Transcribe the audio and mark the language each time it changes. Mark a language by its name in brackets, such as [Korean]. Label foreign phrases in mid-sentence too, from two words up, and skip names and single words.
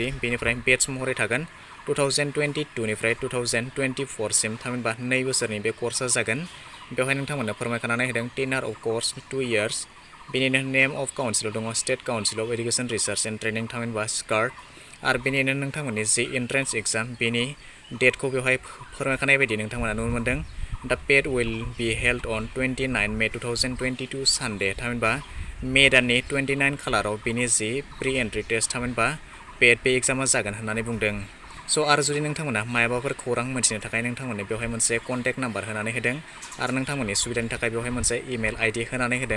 [Bodo] बेनिफ्राय बेट्स महरै थागोन 2022 निफ्राय 2024 सिम, थामहिनबा 2 बोसोरनि बे कर्सआ जागोन। बेवहाय नोंथांमोननो फोरमायखानानै होदों [English] tenure of course 2 years. [Bodo] बेनिनो [English] name of councilआव [Bodo] दङ स्टेट काउन्सिल अफ एडुकेसन रिसार्च एन्ड ट्रेनिं, थामहिनबा स्कार्ट। आरो बेनिनो नोंथांमोननि जि [English] entrance exam [Bodo] बेनि डेटखौ बेवहाय फोरमायखानाय बायदि नोंथांमोना नुनो मोनदों। [English] the PED will be held on 29 May 2022 Sunday, [Bodo] थामहिनबा मे दाननि 29 खालाराव बेनि जि [English] pre entry test [Bodo] थामहिनबा पेड बे एग्जामा जागोन होननानै बुंदों। स' आरो जुदि नोंथांमोना मायाबाफोर खौरां मोनथिनो थाखाय नोंथांमोननो बेवहाय मोनसे [English] contact number [Bodo] होनानै होदों आरो नोंथांमोननि सुबिदानि थाखाय बेवहाय मोनसे [English] email ID [Bodo] होनानै होदों।